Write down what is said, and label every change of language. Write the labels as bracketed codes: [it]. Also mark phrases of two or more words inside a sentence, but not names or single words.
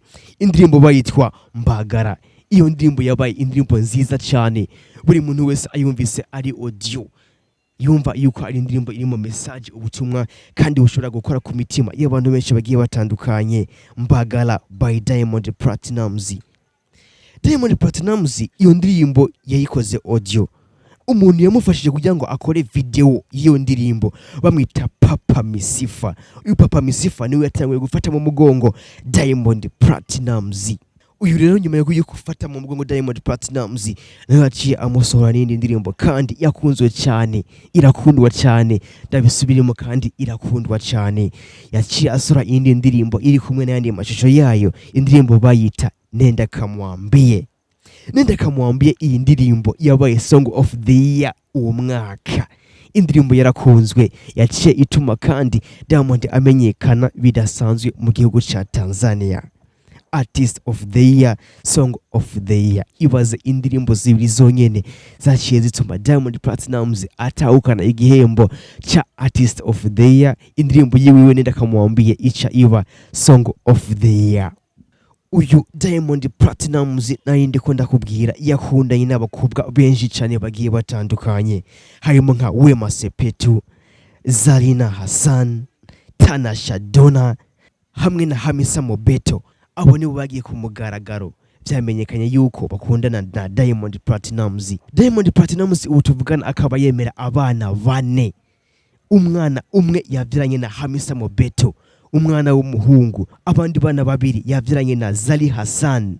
[rn] Indirimbo bayitwa Mbagara. Iyo ndirimbo yabaye indirimbo nziza cyane, buri muntu wese ayumvise ari audio yumva yuko ari indirimbo irimo message, ubutumwa kandi bushobora gukora ku mitima y'abantu benshi bagiye batandukanye. Mbagala by Diamond Platnumz. Diamond Platnumz iyo ndirimbo yayikoze audio. Umuntu yamufashije kugira ngo akore video y'iyo ndirimbo bamwita Papa Misifa. Uyu Papa Misifa niwe yatangiye gufata mu mugongo Diamond Platnumz. Uyu rero nyuma yo gufata mu mugongo Diamond Platnumz nawe yaciye amusohora n'indi ndirimbo kandi yakunzwe cyane, irakundwa cyane, ndabisubirimo kandi irakundwa cyane. Yaciye asora indi ndirimbo iri kumwe n'andi mashusho yayo, indirimbo bayita Nenda Kamwambie. Nenda Kamwambie iyi ndirimbo yabaye Song of the Year uwo mwaka. Indirimbo yarakunzwe, yaciye ituma kandi Diamond amenyekana bidasanzwe mu gihugu cya Tanzania. Artist of the Year, Song of the Year. Ibaze indirimbo zibiri zonyene zaciye zituma Diamond Platnumz atahukana igihembo cha Artist of the Year. Indirimbo yiwe Nenda Kamwambie ica iba Song of the Year. Uyu Diamond Platnumz narindi ko ndakubwira yakundanye n'abakobwa benshi cyane bagiye batandukanye, harimo nka Wema Sepetu, Zarina Hassan, Tanasha Donna hamwe na Hamisa Mobeto. Abo nibo bagiye ku mugaragaro byamenyekanye yuko bakundana na Diamond Platnumz. Diamond Platnumz utuvugana akaba yemera abana 4. Umwana umwe yavyiranye na Hamisa Mobeto, umwana w'umuhungu. Abandi bana 2 yavyiranye na Zari Hassan.